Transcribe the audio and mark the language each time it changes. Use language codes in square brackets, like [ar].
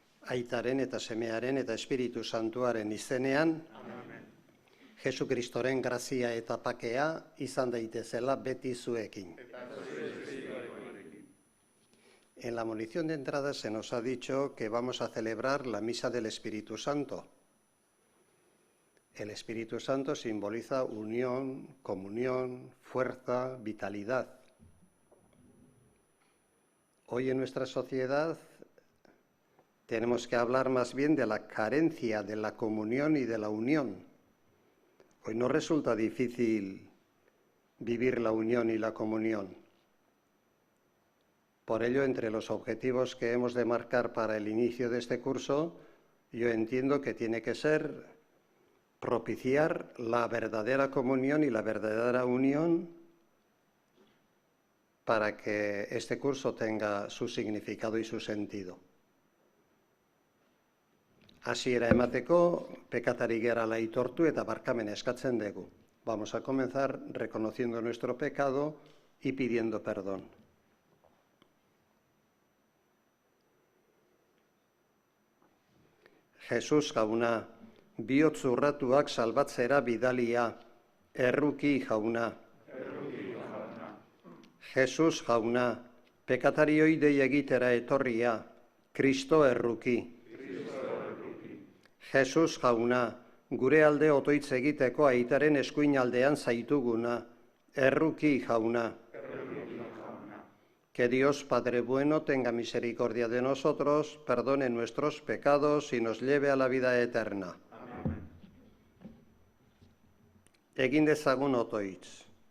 [eu] Aitaren eta Semearen eta Espiritu Santuaren izenean, amen. Jesukristoren grazia eta pakea izan daitezela beti zuekin. [es] En la munición de entrada se nos ha dicho que vamos a celebrar la Misa del Espíritu Santo. El Espíritu Santo simboliza unión, comunión, fuerza, vitalidad. Hoy en nuestra sociedad tenemos que hablar más bien de la carencia de la comunión y de la unión. Hoy no resulta difícil vivir la unión y la comunión. Por ello, entre los objetivos que hemos de marcar para el inicio de este curso, yo entiendo que tiene que ser propiciar la verdadera comunión y la verdadera unión para que este curso tenga su significado y su sentido. [eu] Hasiera emateko, pekatari gerala aitortu eta barkamen eskatzen dugu. [es] Vamos a comenzar reconociendo nuestro pecado y pidiendo perdón. [eu] Jesus jauna, bihotz urratuak salbatzera bidalia, erruki jauna. Jesus jauna, pekatarioi dei egitera etorria, Kristo erruki. Jesus jauna, gure alde otoitz egiteko aitaren eskuin aldean zaituguna, erruki jauna. [es] Que Dios Padre bueno tenga misericordia de nosotros, perdone nuestros pecados y nos lleve a la vida eterna. Amén. [eu] Egin dezagun otoitz.